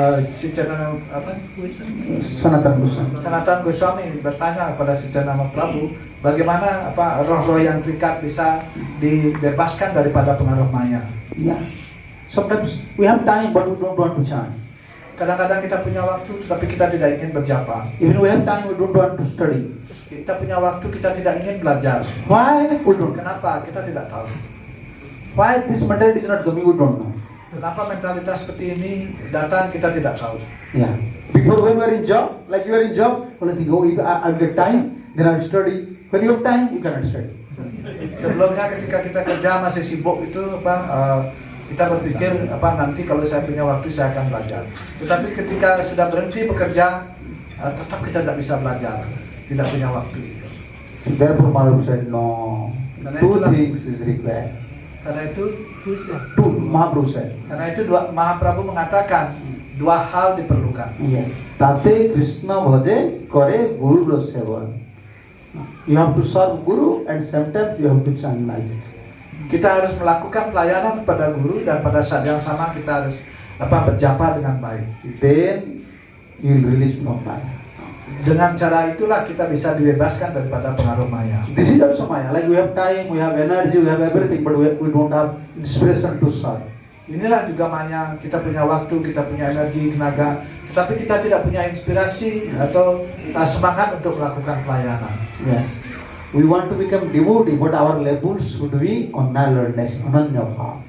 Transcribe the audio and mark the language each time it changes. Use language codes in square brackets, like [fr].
[id] Si Chaitanya Sanatana Goswami. Sanatana Goswami bertanya kepada Si Chaitanya Mahaprabhu, bagaimana roh-roh yang terikat bisa dibebaskan daripada pengaruh maya. [en] Yeah. Sometimes we have time but we don't want to chant. [id] Kadang-kadang kita punya waktu, tapi kita tidak ingin berjapa. [en] Even we have time we don't want to study. [id] Kita punya waktu, kita tidak ingin belajar. [en] Why? We don't. [id] Kenapa? Kita tidak tahu. [en] Why this mentality is not coming? We don't know. [id] Kenapa mentalitas seperti ini datang, kita tidak tahu. [en] Yeah. Before when we are in job, like you are in job, well, I think, oh, if I'll get time, then I'll study. When you have time, you cannot study. [id] Sebelumnya ketika kita kerja masih sibuk itu kita berpikir nanti kalau saya punya waktu saya akan belajar. Tetapi ketika sudah berhenti bekerja, tetap kita tidak bisa belajar, tidak punya waktu. [en] Therefore, Mahaprabhu said, no, two things is required. [id] Karena itu, [en] Mahaprabhu said. [id] Karena itu Mahaprabhu mengatakan dua hal diperlukan. [sa] Tate Krishna bhaje kare Guru sevan. [en] You have to serve Guru and sometimes you have to chant nicely. [id] Kita harus melakukan pelayanan kepada Guru dan pada saat yang sama kita harus berjapa dengan baik. [en] Then you will release from Maya. [id] Dengan cara itulah kita bisa dibebaskan daripada pengaruh Maya. [en] This is also Maya. Like we have time, we have energy, we have everything, but we don't have inspiration to serve. [id] Inilah juga Maya. Kita punya waktu, kita punya energi, tenaga, tetapi kita tidak punya inspirasi atau semangat untuk melakukan pelayanan. [en] Yes. We want to become devotee, but our labels should be awareness, ananya bhava.